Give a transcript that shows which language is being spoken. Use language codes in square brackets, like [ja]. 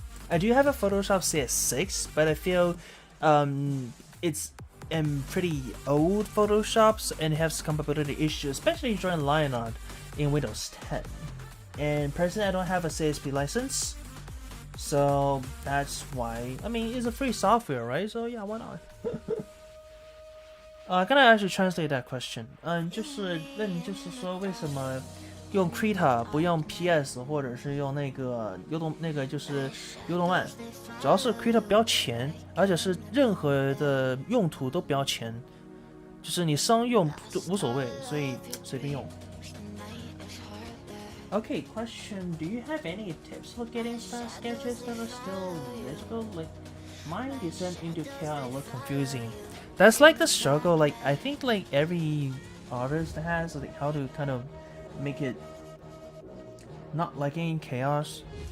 [en] I do have a Photoshop CS6, but I feel it's pretty old Photoshops and has compatibility issues, especially during line art in Windows 10. And personally, I don't have a CSP license. So that's why, I mean, it's a free software, right? So yeah, why not? Can I actually translate that question? [zh] 就是问就是说为什么用 Krita 不用 PS 或者是用那个就是优动漫？主要是 Krita 不要钱，而且是任何的用途都不要钱，就是你商用都无所谓，所以随便用。 [en] Okay, question, do you have any tips for getting style sketches that are still legible? Like, mine descend into chaos and look confusing. That's like the struggle, like, I think like every artist has, like, how to kind of make it not like in chaos.